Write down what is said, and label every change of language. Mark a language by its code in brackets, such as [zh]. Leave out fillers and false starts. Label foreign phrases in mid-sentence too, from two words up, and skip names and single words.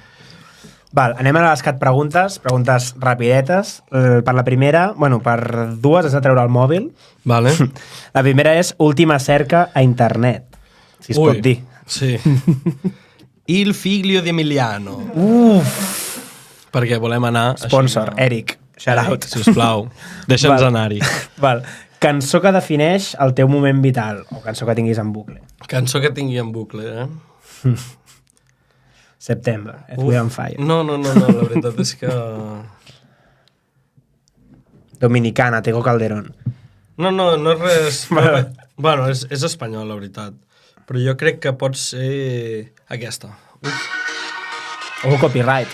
[ca] Val, anem a les cat preguntes rapidetes. Per la primera, bueno, per dues has de treure el mòbil. Vale. La primera és última cerca a internet, si es pot dir. Sí. [it] Il figlio di Emiliano. [ca] Perquè volem anar... Sponsor, així, Eric. [en] Shout out. [ca] Sisplau, deixa'ns anar-hi. Val. Cançó que defineix el teu moment vital, o cançó que tinguis en bucle. Cançó que tingui en bucle, [en] September, we on fire. [ca] No, la veritat és que... Dominicana, Tego Calderón. No és res... Bueno, és espanyol, la veritat. Però jo crec que pot ser aquesta. O copyright.